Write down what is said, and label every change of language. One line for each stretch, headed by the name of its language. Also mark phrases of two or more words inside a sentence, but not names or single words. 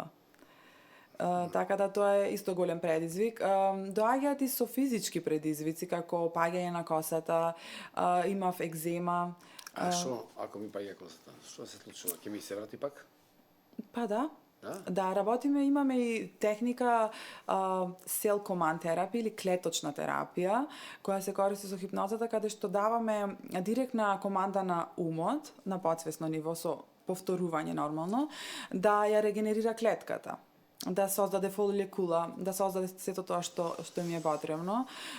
Macedonian: Така да тоа е исто голем предизвик. Доаѓаат и со физички предизвици, како паѓање на косата, имав екзема. А што, ако ми паѓа косата, што се случува? Ќе ми се врати пак? Па да. Да, работиме, имаме и техника
English: cell command therapy
Macedonian: или клеточна терапија, која се користи со хипнозата, каде што даваме директна команда на умот, на подсвесно ниво, со повторување нормално, да ја регенерира клетката, да создаде фоликула, да создаде сето тоа што им е потребно.